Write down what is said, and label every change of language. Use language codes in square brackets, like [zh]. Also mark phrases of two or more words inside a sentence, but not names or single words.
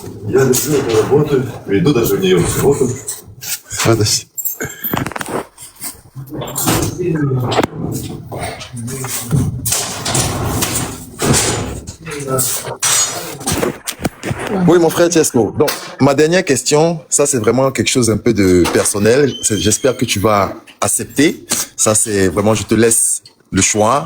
[ru] Я люблю эту работу, иду даже в нее в субботу. Радость. [fr] Oui, mon frère Tiesco. Donc, ma dernière question, ça c'est vraiment quelque chose un peu de personnel. J'espère que tu vas accepter. Ça c'est vraiment, je te laisse le choix.